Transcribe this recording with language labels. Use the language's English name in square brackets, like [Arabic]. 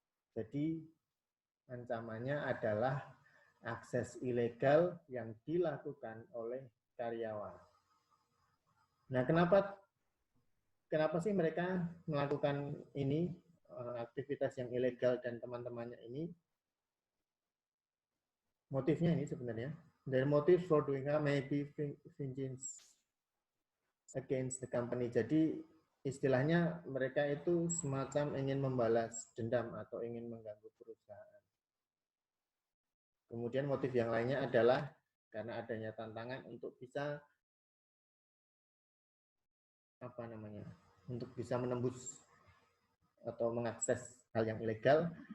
[Indonesian] Jadi ancamannya adalah akses ilegal yang dilakukan oleh karyawan. Nah, kenapa sih mereka melakukan ini, aktivitas yang ilegal dan teman-temannya ini? Motifnya ini sebenarnya. [English] Their motive for doing that may be vengeance against the company. [Indonesian] Jadi istilahnya mereka itu semacam ingin membalas dendam atau ingin mengganggu perusahaan. Kemudian motif yang lainnya adalah karena adanya tantangan untuk bisa untuk bisa menembus atau mengakses hal yang ilegal.